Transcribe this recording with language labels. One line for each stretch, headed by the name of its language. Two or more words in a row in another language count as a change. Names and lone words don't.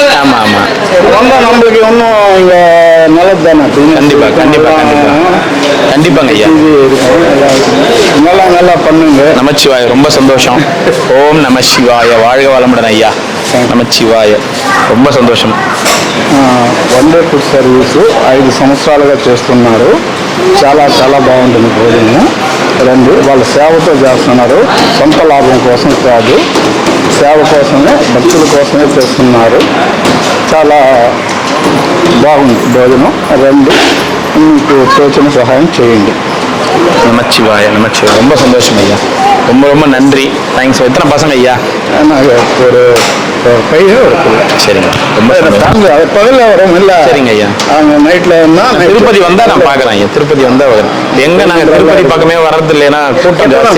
Tamil: ஆமாம் ஆமாம். வந்தால் நம்மளுக்கு இன்னும் இங்கே நல்லது தானே. கண்டிப்பாக கண்டிப்பாக கண்டிப்பாக கண்டிப்பாங்க ஐயா. நல்லா பண்ணுங்க. நமச்சிவாய, ரொம்ப சந்தோஷம்.
Sanskrit: ॐ नम शिवाय.
Tamil: வாழ்க வளமுடன் ஐயா. நமச்சிவாయ, ரொம்ப సంతోషం.
English: one day food service
Telugu: 5 సంవత్సరాలుగా చేస్తున్నారు. చాలా చాలా బాగుంటుంది భోజనం. రండి, వాళ్ళ సేవతో చేస్తున్నారు. సొంత లాభం కోసం కాదు, సేవ కోసమే, భక్తుల కోసమే చేస్తున్నారు. చాలా బాగుంది భోజనం. రండి, మీకు తోచిన సహాయం చేయండి.
Tamil: நமச்சிவாய நமச்சிவாய. ரொம்ப சந்தோஷம் ஐயா, ரொம்ப ரொம்ப நன்றி. தேங்க்ஸ். எத்தனை பசங்க ஐயா? ஒரு பையன் ஒரு பிள்ளை. சரிங்க, ரொம்ப பகலில் வரும் இல்லை. சரிங்க ஐயா. அவங்க நைட்டில் இருந்தால் திருப்பதி வந்தால் நான் பார்க்குறேன் ஐயா. திருப்பதி வந்தால் எங்கே நாங்கள் திருப்பதி பக்கமே வர்றது இல்லைன்னா கூட்டம் ஜாஸ்தியாக